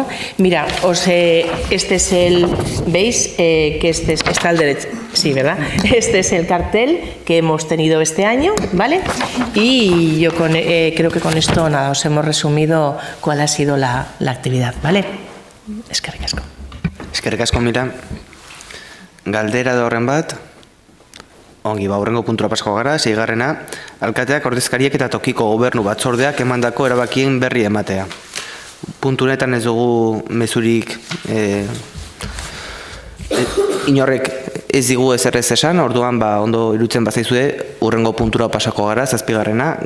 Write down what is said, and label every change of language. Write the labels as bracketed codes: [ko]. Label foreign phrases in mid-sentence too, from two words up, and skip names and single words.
[es] Mira, este es ¿veis? Que está al derecho, sí, ¿verdad? Este es el cartel que hemos tenido este año, ¿vale? Y yo creo que con esto, nada, os hemos resumido cuál ha sido la actividad, ¿vale? [eu] Eskerrik asko. Eskerrik asko, Mira. Galdera da horren bat. Ongi, hurrengo puntura pasako gara, 6. Alkateak, ordezkariek eta tokiko gobernu batzordeak emandako erabakien berri ematea. Puntu honetan ez dugu mezurik inorrek ez digu ezerrez esan, orduan ondo irutzen bazaizue, hurrengo puntura pasako gara, 7.